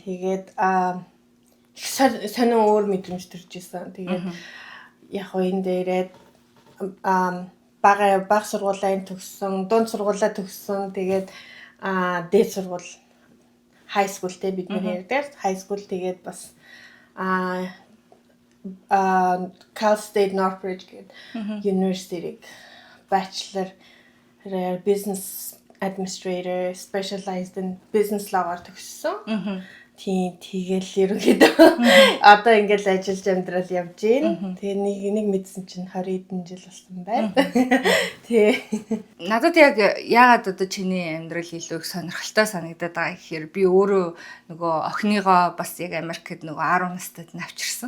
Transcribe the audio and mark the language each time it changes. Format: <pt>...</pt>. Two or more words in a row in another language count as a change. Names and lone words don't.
<mn>Тэгээд сонин өөр мэдрэмж төрж исэн. Тэгээд яг уу энэ дээрээ бага сургуулийн төгссөн, дунд сургуулаа төгссөн. Тэгээд дээд сургууль</mn> <en>high school-</en> <mn>тэй бидний ярьдаг.</mn> <en>High school</en> <mn>тэгээд бас</mn> <en>Cal State Northridge гэдэг university bachelor business administrator specialized in business law-аар төгссөн.</en> <mn>Тийм тэгэл ерөнхийдөө одоо ингээл ажиллаж амьдрал явж байна. Тэгээ нэг мэдсэн чинь 20 хэдэн жил болсон байна. Тий. Надад яг яагаад одоо чиний амьдрал илүү их сонирхолтой санагдаад байгаа гэхээр би өөрөө нөгөө охиныгоо бас яг Америкт нөгөө 10 настайд навчирсан.</mn>